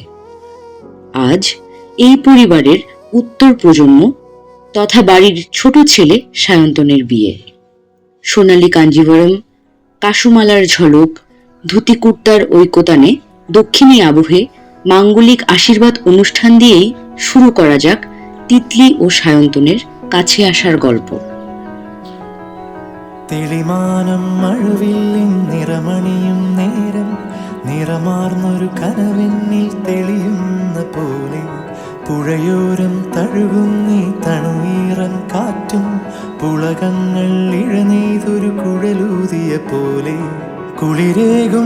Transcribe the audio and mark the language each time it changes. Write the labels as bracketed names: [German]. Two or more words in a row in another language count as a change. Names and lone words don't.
[Bangla] আজ এই পরিবারের উত্তর প্রজন্ম তথা বাড়ির ছোট ছেলে সায়ন্তনের বিয়ে। সোনালী কাঞ্জিভরম, কাশুমালার ঝলক, ধুতি কুর্তার ঐকতানে দক্ষিণী আবহে মাঙ্গলিক আশীর্বাদ অনুষ্ঠান দিয়েই শুরু করা যাক তিতলি ও সায়ন্তনের কাছে আসার গল্প। [Malayalam] തെളിമാനം മഴവില്ലിൻ നിറമണിയും നേരം നിറമാർന്നൊരു കനവെന്നിൽ തെളിയുന്ന പോലെ പുഴയോരം തഴുകുന്നീ തണുനീറൻ കാറ്റും പുളകങ്ങൾ ഇഴനെയ്തൊരു കുഴലൂതിയ പോലെ കുളിരേകും